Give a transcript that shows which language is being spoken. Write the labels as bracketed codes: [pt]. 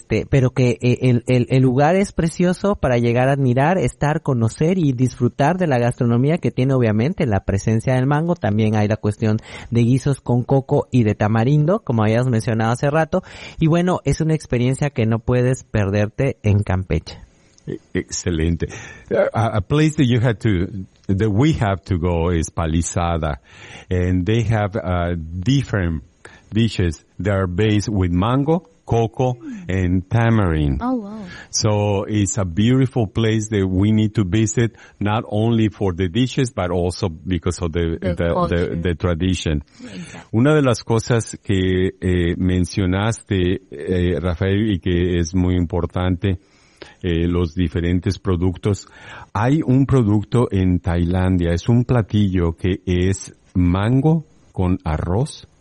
[es] Pero que el lugar es precioso para llegar a admirar, estar, conocer y disfrutar de la gastronomía que tiene, obviamente, la presencia del mango. También hay la cuestión de guisos con coco y de tamarindo, como habías mencionado hace rato. Y bueno, es una experiencia que no puedes perderte en Campeche. Excelente. [en] A place that you had to, that we have to go is Palizada. And they have different dishes that are based with mango, coco and tamarind. Oh, wow. So it's a beautiful place that we need to visit, not only for the dishes, but also because of the tradition. Exactly. [es] Una de las cosas que mencionaste, Rafael, y que es muy importante, los diferentes productos. Hay un producto en Tailandia, es un platillo que es mango con arroz.